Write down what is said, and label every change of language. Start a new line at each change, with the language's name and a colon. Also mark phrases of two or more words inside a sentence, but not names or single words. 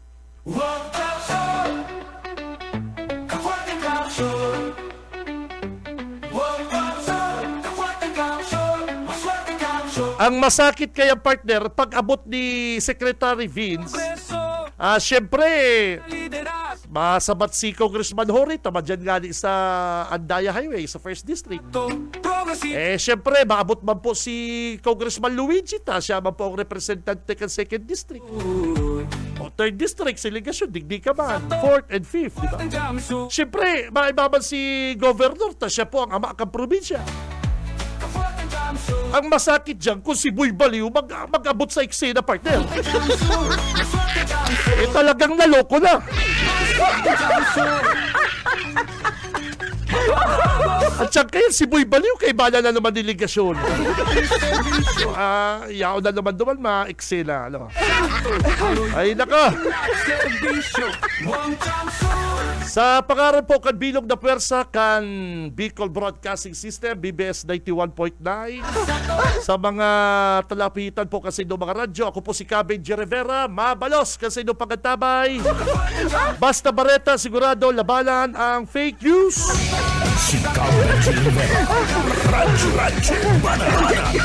Bikol: Ang masakit kaya partner, pag abot ni Secretary Vince, syempre, Masabat si Congressman Hori, tama dyan nga sa Andaya Highway, sa 1st District. Siyempre, maabot man po si Congressman Luigi siya man po ang representante ng 2nd District. O 3rd District, si Ligasyon, digdi ka man.
English: 4th and 5th,
Filipino: di ba?
Bikol: Siyempre, maibaban si Governor, siya po ang ama ng probinsya.
Filipino: Ang masakit dyan, kung si Boy Baliw mag-abot sa eksena, partner. Talagang naloko na.
Bikol: At siyang kaya si Boy Baliw, kay bala na naman delegasyon. Yao na naman naman ma-eksena. Ano? Ay, naka. Sa pangalan po kan bilog na pwersa kan Bicol Broadcasting System, BBS 91.9. Sa mga talapitan po kasi ng mga radyo, ako po si Benji Rivera, mabalos kasi ng pagkatabay.
Filipino: Basta Bareta, sigurado labanan ang
English: fake news.
Filipino: Si Benji Rivera. Radyo Banana.